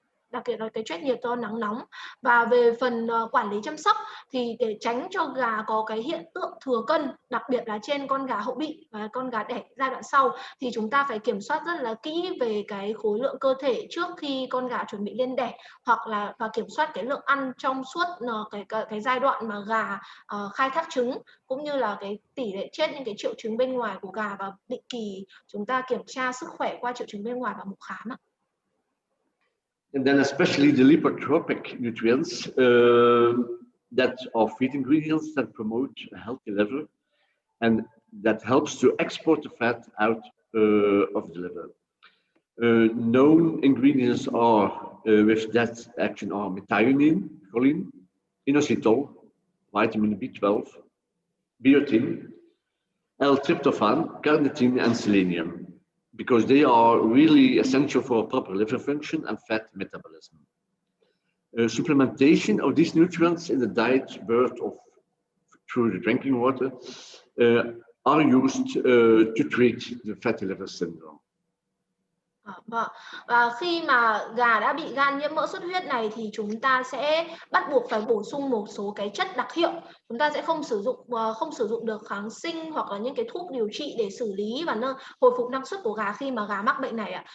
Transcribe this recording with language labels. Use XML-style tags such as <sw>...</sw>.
<vi>đặc biệt là cái stress nhiệt do nắng nóng. Và về phần quản lý chăm sóc thì để tránh cho gà có cái hiện tượng thừa cân, đặc biệt là trên con gà hậu bị và con gà đẻ giai đoạn sau, thì chúng ta phải kiểm soát rất là kỹ về cái khối lượng cơ thể trước khi con gà chuẩn bị lên đẻ, hoặc là và kiểm soát cái lượng ăn trong suốt cái giai đoạn mà gà khai thác trứng, cũng như là cái tỷ lệ chết những cái triệu chứng bên ngoài của gà, và định kỳ chúng ta kiểm tra sức khỏe qua triệu chứng bên ngoài và mục khám ạ.</vi> <en>And then especially the lipotropic nutrients that are feed ingredients that promote a healthy liver and that helps to export the fat out of the liver. Known ingredients are with that action are methionine, choline, inositol, vitamin B12, biotin, L-tryptophan, carnitine, and selenium, because they are really essential for proper liver function and fat metabolism. Supplementation of these nutrients in the diet through the drinking water are used to treat the fatty liver syndrome.</en> <vi>Vâng. Và khi mà gà đã bị gan nhiễm mỡ xuất huyết này thì chúng ta sẽ bắt buộc phải bổ sung một số cái chất đặc hiệu. Chúng ta sẽ không sử dụng được kháng sinh hoặc là những cái thuốc điều trị để xử lý và hồi phục năng suất của gà khi mà gà mắc bệnh này ạ.</vi>